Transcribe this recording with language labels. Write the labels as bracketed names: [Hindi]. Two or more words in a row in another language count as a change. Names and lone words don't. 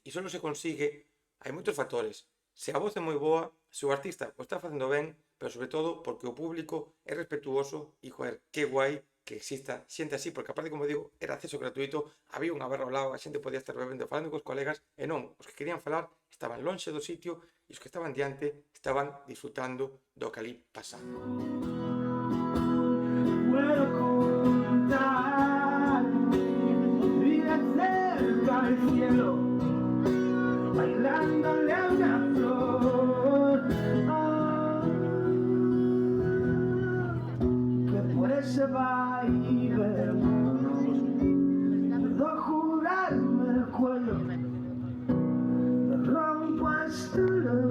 [Galician] E só se consigue, hai moitos factores. Se a voz é moi boa, se o artista o está facendo ben, pero sobre todo porque o público é respetuoso e, joder, que guai que exista xente así, porque aparte, como digo, era acceso gratuito, había unha barra ao lado, a xente podía estar bebendo, falando cos colegas, e non, os que querían falar estaban lonxe do sitio e os que estaban diante estaban disfrutando do que ali pasaba. [Spanish] Puedo contar y cerca al cielo, bailándole a una flor. Que por ese baile puedo jurarme el cuello, me rompo hasta la